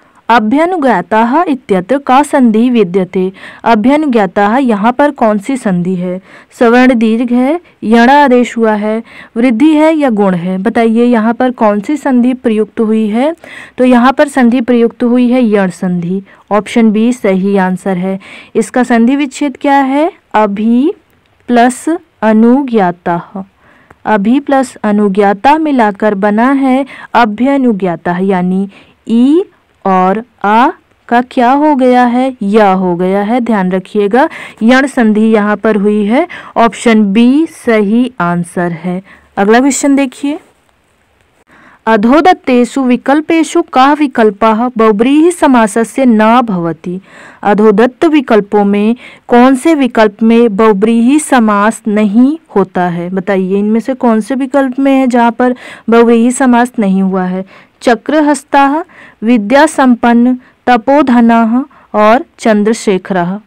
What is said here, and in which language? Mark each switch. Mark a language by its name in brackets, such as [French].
[Sanskrit] अभ्यनुज्ञातः इत्यत्र का संधि विद्यते। [Hindi] अभ्यनुज्ञातः यहाँ पर कौन सी संधि है? सवर्ण दीर्घ है, यण आदेश हुआ है, वृद्धि है या गुण है? बताइए यहाँ पर कौन सी संधि प्रयुक्त हुई है? तो यहाँ पर संधि प्रयुक्त हुई है यण संधि। ऑप्शन बी सही आंसर है। इसका संधि विच्छेद क्या है? अभि प्लस अनुज्ञातः। अभि प्लस अनुज्ञाता मिलाकर बना है अभ्यनुज्ञातः, यानी ई और आ का क्या हो गया है? या हो गया है, ध्यान रखिएगा। यण संधि यहाँ पर हुई है। ऑप्शन बी सही आंसर है। अगला क्वेश्चन देखिए। [Sanskrit] अधोदत्तेषु विकल्पेषु कः विकल्पः बहुव्रीहि समासस्य न भवति। [Hindi] अधोदत्त विकल्पों में कौन से विकल्प में बहुव्रीहि समास नहीं होता है? बताइए इनमें से कौन से विकल्प में है जहाँ पर बहुव्रीहि समास नहीं हुआ है? चक्रहस्ताः, विद्या संपन्न, तपोधनः और चंद्रशेखरः।